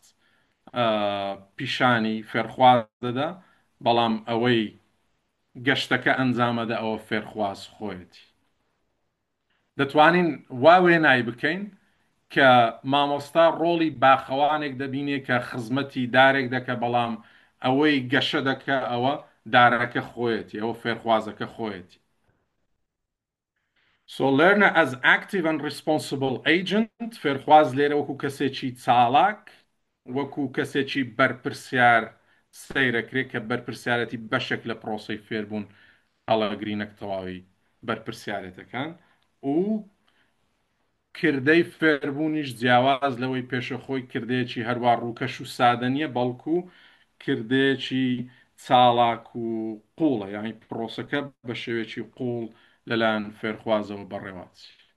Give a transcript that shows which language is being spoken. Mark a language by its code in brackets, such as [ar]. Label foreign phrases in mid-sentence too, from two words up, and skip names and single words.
[ckb] پیشانی فێرخواز دەدا بەڵام ئەوەی گەشتەکە ئەنجامەدە ئەوە فێرخواز خۆیەتی دەتوانین وا وێنای بکەین کە مامۆستا ڕۆڵی باخەوانێک دەبینێ کە خزمەتی دارێک دەکە بەڵام ئەوەی گەشە دەکە ئەوە دارەکە خۆیەتی ئەوە فێرخوازەکە خۆیەتی [en] So learner as active and responsible agent [ckb] فێرخواز لێرە وەکو کەسێکی چالاک وەکو کەسێکی بەرپرسیار سەیرەکرێت کە بەرپرسیارەتی بەشێک لە پرۆسەی فێربوون هەڵەگرینەک تەواوی بەرپرسیارەتەکان و کردەی فێربوونیش جیاواز لەوەی پێشەخۆی کردەیەکی هەروە ڕووکەش و سادە نیە بەڵکو کردەیەکی چالاک و قوڵە یانی پرۆسەکە بە شێوێکی قوڵ لەلایەن فێرخوازەوە بەڕێوەچی